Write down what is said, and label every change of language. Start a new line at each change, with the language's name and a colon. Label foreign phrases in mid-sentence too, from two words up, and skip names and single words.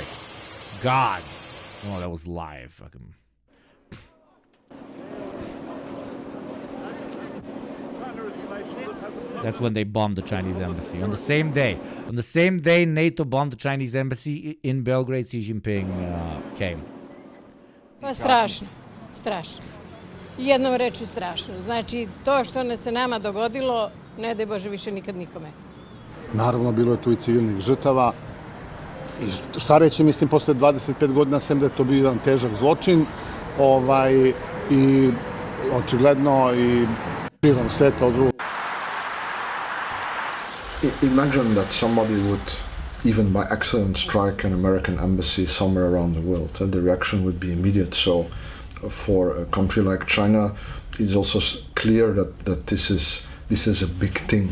English: God. Oh, that was live. Fucking. That's when they bombed the Chinese embassy. On the same day. On the same day NATO bombed the Chinese embassy in Belgrade, Xi Jinping came.
Serbian: Pa strašno. Strašno. Jednom rečju strašno. Znači, to što se nama dogodilo, ne daj Bože više nikad nikome. Naravno, bilo je tu i civilnih žrtava. I šta reći, mislim, posle 25 godina sem da je to bio jedan težak zločin, i očigledno i širom sveta od drugog.
English: Imagine that somebody would, even by accident, strike an American embassy somewhere around the world. The reaction would be immediate. So for a country like China, it's also clear that this is a big thing.